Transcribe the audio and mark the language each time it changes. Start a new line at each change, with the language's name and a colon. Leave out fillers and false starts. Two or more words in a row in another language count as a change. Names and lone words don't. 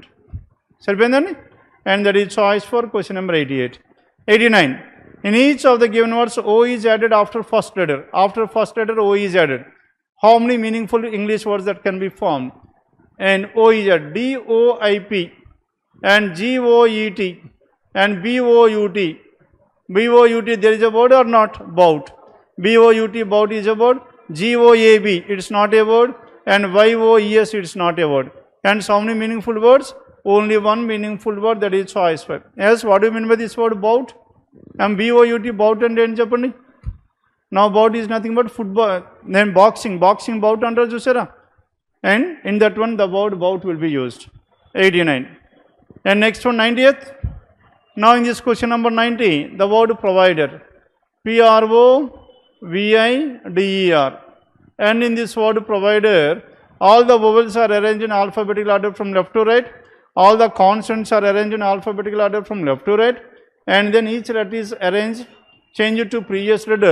Telugu: సరిపోయిందండి?
English: And that is choice for question number 88. 89. In each of the given words, O is added after first letter. After first letter, O is added. How many meaningful English words that can be formed? And O is added. D-O-I-P and G-O-E-T and B-O-U-T. B-O-U-T, there is a word or not? Bout. B-O-U-T, bout is a word. G-O-A-B, it's not a word. And Y-O-E-S, it's not a word. And so many meaningful words? Only 1 meaningful word, that is choice 5. Yes, what do you mean by this word bout? And B-O-U-T, bout and
Telugu: ఏం చెప్పండి?
English: Now bout is nothing but football, then boxing bout
Telugu: under chusara,
English: and in that one the word bout will be used. 89. And next one, 90th. Now in this question number 90, the word provider, PROVIDER, and in this word provider, all the vowels are arranged in alphabetical order from left to right, all the consonants are arranged in alphabetical order from left to right, and then each letter is arranged, change it to previous letter.